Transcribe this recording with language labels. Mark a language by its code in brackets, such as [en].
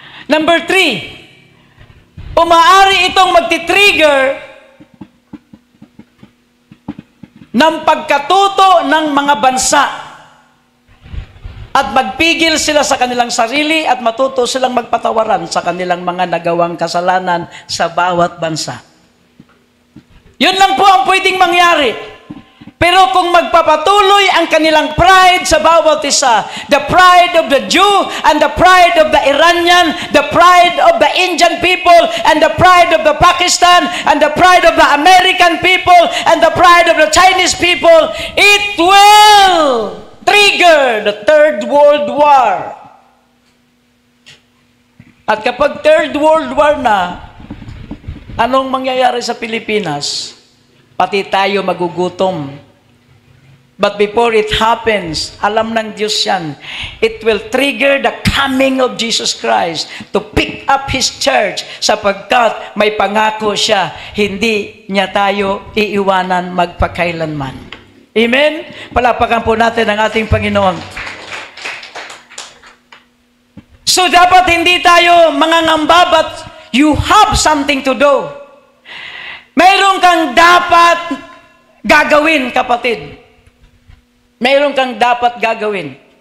[tl] Number 3, umaari itong magti-trigger ng pagkatuto ng mga bansa at magpigil sila sa kanilang sarili at matuto silang magpatawaran sa kanilang mga nagawang kasalanan sa bawat bansa. Yun lang po ang pwedeng mangyari. Pero kung magpapatuloy ang kanilang pride sa bawat isa, [en] the pride of the Jew and the pride of the Iranian, the pride of the Indian people and the pride of the Pakistan and the pride of the American people and the pride of the Chinese people, it will trigger the Third World War. [tl] At kapag Third World War na, anong mangyayari sa Pilipinas? Pati tayo magugutom. [en] But before it happens, [tl] alam ng Diyos yan, [en] it will trigger the coming of Jesus Christ to pick up His church [tl] sapagkat may pangako siya, hindi niya tayo iiwanan magpakailanman. [en] Amen? [tl] Palapakan po natin ang ating Panginoon. [en] So [tl] dapat hindi tayo mangangamba, [en] but you have something to do. [tl] Mayroon kang dapat gagawin, kapatid. Mayroon kang dapat gagawin.